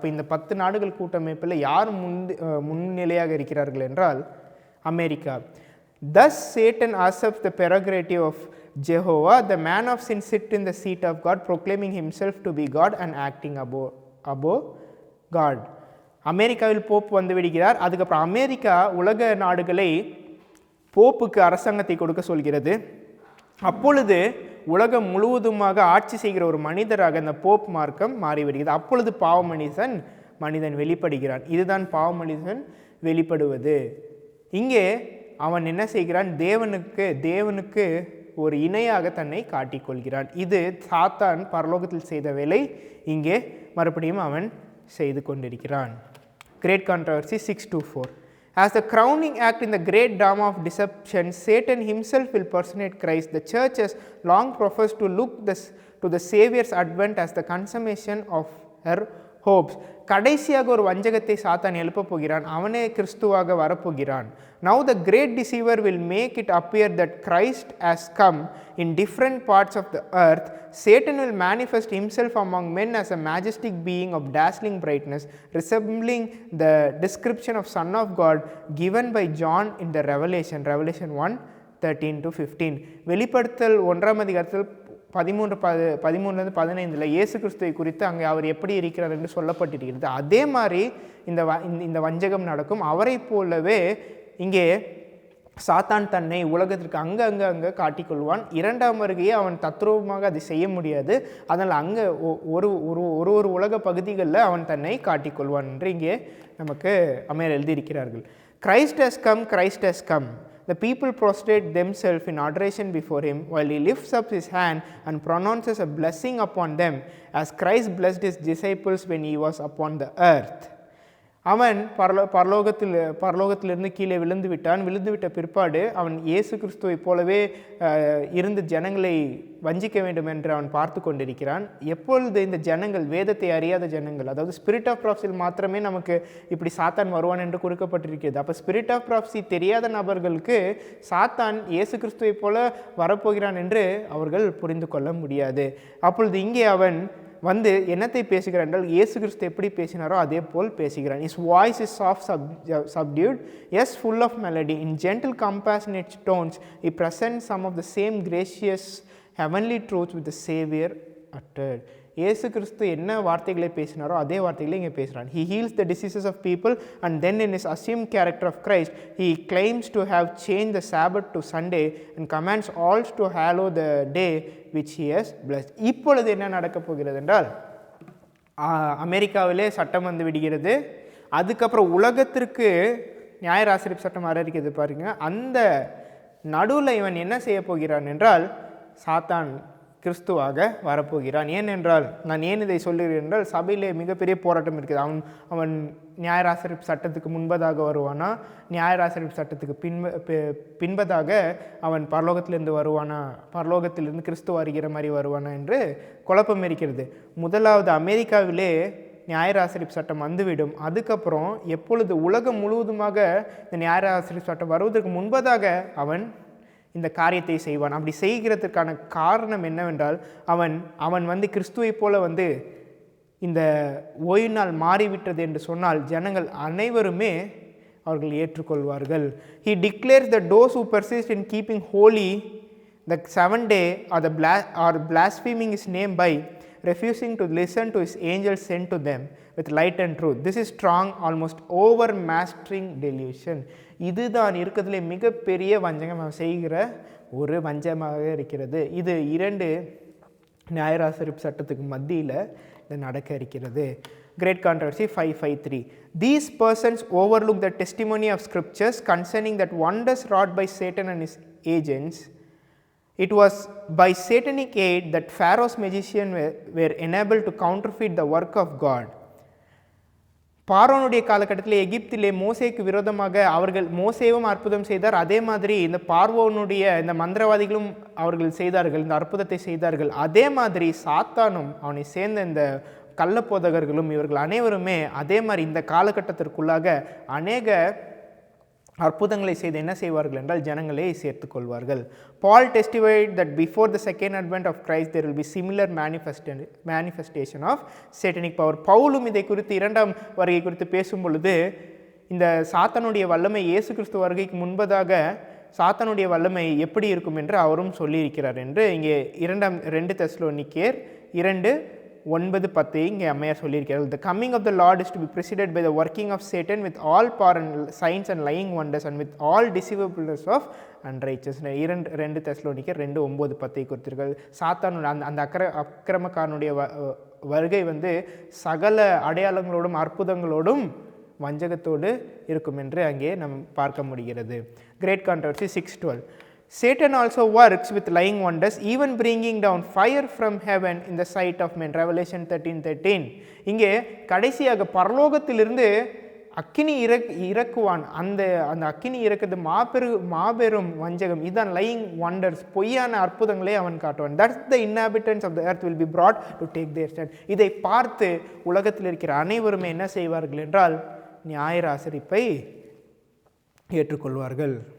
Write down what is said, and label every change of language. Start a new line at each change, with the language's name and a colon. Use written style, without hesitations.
Tamil: அப்போ இந்த 10 நாடுகள் கூட்டமைப்பில் யார் முன்னிலையாக இருக்கிறார்கள் என்றால் America.
English: Thus Satan usurps the prerogative of Jehovah, the man of sin sit in the seat of God, proclaiming himself to be God and acting above God.
Tamil: அமெரிக்காவில் Pope விடுகிறார். அதுக்கப்புறம் அமெரிக்கா உலக நாடுகளை போப்புக்கு அரசாங்கத்தை கொடுக்க சொல்கிறது. அப்பொழுது உலகம் முழுவதுமாக ஆட்சி செய்கிற ஒரு மனிதராக இந்த போப் மார்க்கம் மாறி வருகிறது. அப்பொழுது மனிதன் வெளிப்படுகிறான். இதுதான் பாவ மனிதன் வெளிப்படுவது. இங்கே அவன் என்ன செய்கிறான்? தேவனுக்கு ஒரு இணையாக தன்னை காட்டிக்கொள்கிறான். இது சாத்தான் பரலோகத்தில் செய்த வேலை இங்கே மறுபடியும் அவன் செய்து கொண்டிருக்கிறான். Great controversy 6:4.
English: As the crowning act in the great drama of deception, Satan himself will personate Christ. The church has long professed to look to the Savior's advent as the consummation of her hopes.
Tamil: கடைசியாக ஒரு வஞ்சகத்தை சாத்தான் எழுப்பப் போகிறான். அவனே கிறிஸ்துவாக வரப்போகிறான்.
English: Now the great deceiver will make it appear that Christ has come in different parts of the earth. Satan will manifest himself among men as a majestic being of dazzling brightness, resembling the description of Son of God given by John in the Revelation 1:13-15.
Tamil: வெளிப்படுத்தல் 1ஆம் அதிகாரத்தில் 13-15 இயேசு கிறிஸ்துவை குறித்து அங்கே அவர் எப்படி இருக்கிறார் என்று சொல்லப்பட்டிருக்கிறது. அதே மாதிரி இந்த வஞ்சகம் நடக்கும். அவரை போலவே இங்கே சாத்தான் தன்னை உலகத்திற்கு அங்கே காட்டிக்கொள்வான். 2ஆம் வருகையை அவன் தத்ரூபமாக அதை செய்ய முடியாது. அதனால் அங்கே ஒரு உலக பகுதிகளில் அவன் தன்னை காட்டிக்கொள்வான் என்று இங்கே நமக்கு அம்மையார் எழுதியிருக்கிறார்கள்.
English: Christ has come, Christ has come. The people prostrate themselves in adoration before him while he lifts up his hand and pronounces a blessing upon them as Christ blessed his disciples when he was upon the earth.
Tamil: அவன் பரலோகத்திலிருந்து கீழே விழுந்து விட்ட பிற்பாடு அவன் இயேசு கிறிஸ்துவை போலவே இருந்து ஜனங்களை வஞ்சிக்க வேண்டும் என்று அவன் பார்த்து கொண்டிருக்கிறான். எப்பொழுது இந்த ஜனங்கள், வேதத்தை அறியாத ஜனங்கள், அதாவது ஸ்பிரிட் ஆஃப் ப்ராஃபஸியில் மாத்திரமே நமக்கு இப்படி சாத்தான் வருவான் என்று குறிக்கப்பட்டிருக்கிறது. அப்போ ஸ்பிரிட் ஆஃப் ப்ராஃபஸி தெரியாத நபர்களுக்கு சாத்தான் இயேசு கிறிஸ்துவை போல வரப்போகிறான் என்று அவர்கள் புரிந்து கொள்ள முடியாது. அப்பொழுது இங்கே அவன் வந்து என்னத்தை பேசுகிறான் என்றால், இயேசு கிறிஸ்து எப்படி பேசினாரோ அதே போல் பேசுகிறான்.
English: His voice is soft, subdued, yes, full of melody. In gentle, compassionate tones, he presents some of the same gracious, heavenly truths with the Savior uttered.
Tamil: இயேசு கிறிஸ்து என்ன வார்த்தைகளை பேசினாரோ அதே வார்த்தைகளை இங்கே பேசுகிறான்.
English: He heals the diseases of people and then in his assumed character of Christ, he claims to have changed the Sabbath to Sunday and commands all to hallow the day which he has blessed.
Tamil: இப்பொழுது என்ன நடக்கப் போகிறது என்றால், அமெரிக்காவிலே சட்டம் வந்து விடுகிறது. அதுக்கப்புறம் உலகத்திற்கு நியாயராசிரிப்பு சட்டம் அறிவிக்கிறது பாருங்க. அந்த நடுவில் இவன் என்ன செய்ய போகிறான் என்றால், சாத்தான் கிறிஸ்துவாக வரப்போகிறான். ஏனென்றால், நான் ஏன் இதை சொல்லுகிறேன் என்றால், சபையிலே மிகப்பெரிய போராட்டம் இருக்குது. அவன் நியாயராசிரிப்பு சட்டத்துக்கு முன்பதாக வருவானா, நியாயராசிரிப்பு சட்டத்துக்கு பின்பதாக அவன் பரலோகத்திலிருந்து வருவானா, பரலோகத்திலிருந்து கிறிஸ்து வருகிற மாதிரி வருவானா என்று குழப்பம் இருக்கிறது. முதலாவது அமெரிக்காவிலே நியாயராசிரிப்பு சட்டம் வந்துவிடும். அதுக்கப்புறம் எப்பொழுது உலகம் முழுவதுமாக இந்த நியாயராசிரிப்பு சட்டம் வருவதற்கு முன்பதாக அவன் இந்த காரியத்தை செய்வான். அப்படி செய்கிறதுக்கான காரணம் என்னவென்றால், அவன் வந்து கிறிஸ்துவை போல வந்து இந்த ஓய்வு நாள் மாறிவிட்டது என்று சொன்னால் ஜனங்கள் அனைவருமே அவர்கள் ஏற்றுக்கொள்வார்கள்.
English: He declares that those who persist in keeping holy the 7th day or blaspheming his name by refusing to listen to his angels sent to them with light and truth. This is strong, almost overmastering delusion.
Tamil: இதுதான் இருக்கிறதுலே மிகப்பெரிய வஞ்சகம் செய்கிற ஒரு வஞ்சமாக இருக்கிறது. இது 2 நியாயராசிரிப்பு சட்டத்துக்கு மத்தியில் இது நடக்க இருக்கிறது.
English: Great Controversy 5:5-3. These persons overlook the testimony of scriptures concerning that wonders wrought by Satan and his agents. It was by satanic aid that Pharaoh's magicians were enabled to counterfeit the work of God.
Tamil: பார்வோனுடைய காலகட்டத்தில் எகிப்திலே மோசேக்கு விரோதமாக மோசேவும் அற்புதம் செய்தார். அதே மாதிரி இந்த பார்வோனுடைய இந்த மந்திரவாதிகளும் அவர்கள் செய்தார்கள், இந்த அற்புதத்தை செய்தார்கள். அதே மாதிரி சாத்தானும் அவனை சேர்ந்த இந்த கள்ளப்போதகர்களும் இவர்கள் அனைவருமே அதே மாதிரி இந்த காலகட்டத்திற்குள்ளாக அநேக அற்புதங்களை செய்து என்ன செய்வார்கள் என்றால் ஜனங்களை சேர்த்துக் கொள்வார்கள்.
English: Paul testified that before the second advent of Christ there will be similar manifestation of satanic power.
Tamil: பவுலும் இதை குறித்து 2ஆம் வருகை குறித்து பேசும் பொழுது இந்த சாத்தானுடைய வல்லமை இயேசு கிறிஸ்து வருகைக்கு முன்பதாக சாத்தானுடைய வல்லமை எப்படி இருக்கும் என்று அவரும் சொல்லியிருக்கிறார் என்று இங்கே 2 தெசலோனிக்கேயர் 2:9-10 இங்கே அம்மையார் சொல்லியிருக்கிறார்.
English: The coming of the Lord is to be preceded by the working of Satan with all power and signs and lying wonders and with all deceivableness of unrighteousness.
Tamil: 2 தெசலோனிக்கேயர் 2:9-10 கொடுத்திருக்கிறார். சாத்தான் அந்த அக்கிரமக்காரனுடைய வருகை வந்து சகல அடையாளங்களோடும் அற்புதங்களோடும் வஞ்சகத்தோடு இருக்கும் என்று அங்கே நாம் பார்க்க முடிகிறது.
English: Great Controversy 6:12. Satan also works with lying wonders, even bringing down fire from heaven in the sight of men. Revelation 13:13.
Tamil: இங்கே கடைசியாக பரலோகத்திலிருந்து அக்கினி இறக்குவான். அந்த அந்த அக்கினி இறக்குறது மாபெரும் வஞ்சகம். இதுதான் லையிங் வண்டர்ஸ், பொய்யான அற்புதங்களே அவன் காட்டுவான்.
English: That's the inhabitants of the earth will be brought to take their stand.
Tamil: இதை பார்த்து உலகத்தில் இருக்கிற அனைவருமே என்ன செய்வார்கள் என்றால் நியாயராசரிப்பை ஏற்றுக்கொள்வார்கள்.